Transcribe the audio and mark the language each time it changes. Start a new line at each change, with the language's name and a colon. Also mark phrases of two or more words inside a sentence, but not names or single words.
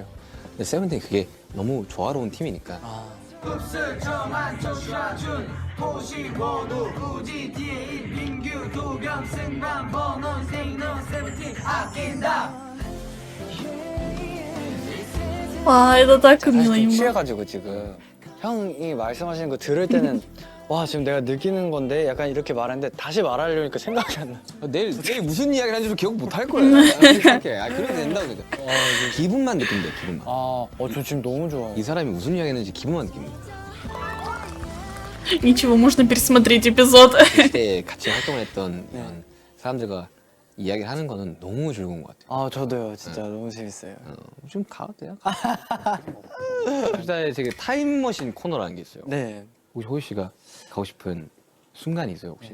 Korean: 근데 세븐틴 그게 너무 조화로운 팀이니까. 아. 와,
Russian: это так
Korean: 사실 좀
Russian: мило.
Korean: 취해가지고 지금 형이 말씀하시는 거 들을 때는 와 지금 내가 느끼는 건데 약간 이렇게 말하는데 다시 말하려니까 생각이 안 나. 내일 무슨 이야기를 하는지도 기억 못 할 거예요. 생각해. 그래도 된다고 그러니까. 기분만 느끼면 돼, 기분만. 저 지금 너무 좋아요. 이 사람이 무슨 이야기 했는지 기분만 느끼면 돼.
Russian: Ничего, можно пересмотреть эпизод.
Korean: 그때 같이 활동을 했던 그런 사람들과 이야기를 하는 거는 너무 즐거운 것 같아요. 저도요. 진짜 너무 재밌어요. 좀 가도 돼요? 일단 되게 타임머신 코너라는 게 있어요. 네. 혹시 호유 씨가 가고 싶은 순간이 있어요, 혹시?